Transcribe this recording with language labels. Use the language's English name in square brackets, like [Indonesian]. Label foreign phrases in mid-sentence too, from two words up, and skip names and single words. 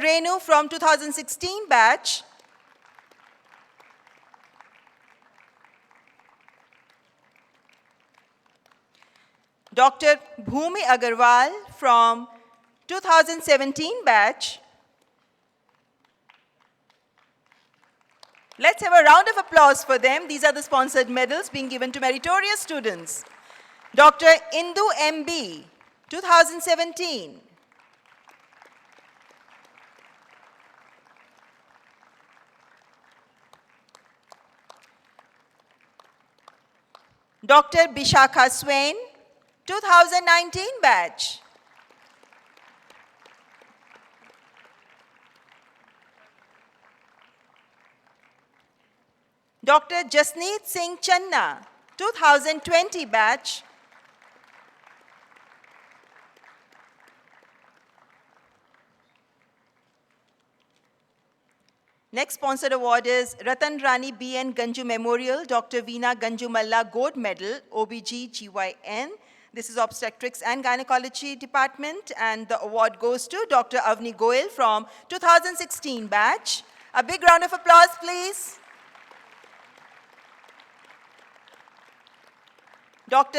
[English] Renu from 2016 batch. Dr. Bhumi Agarwal from 2017 batch. Let's have a round of applause for them. These are the sponsored medals being given to meritorious students. Dr. Indu M.B., 2017. Dr. Bishakha Swain, 2019 batch. Dr. Jasneet Singh Channa, 2020 batch. Next sponsored award is Ratan Rani B.N. Ganju Memorial, Dr. Veena Ganju Malla Gold Medal, OBGYN. This is Obstetrics and Gynecology Department, and the award goes to Dr. Avni Goel from 2016 batch. A big round of applause, please. Dr.